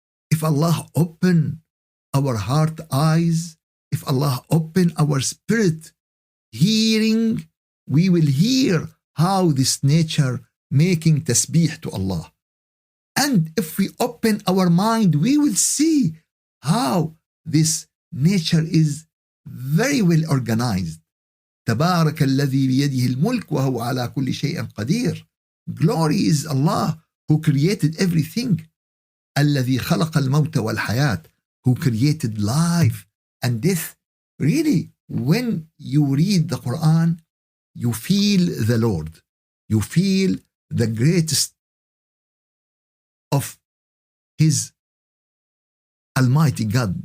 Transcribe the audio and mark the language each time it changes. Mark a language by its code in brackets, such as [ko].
[en] If Allah open our heart eyes, if Allah open our spirit hearing, we will hear how this nature making tasbih to Allah. And if we open our mind, we will see how this nature is very well organized. [ar] تبارك الذي بيده الملك وهو على كل شيء قدير. [en] Glory is Allah who created everything. [ar] الذي خلق الموت والحياة, [en] who created life and death. Really, when you read the Quran, you feel the Lord. You feel the greatest of His Almighty God.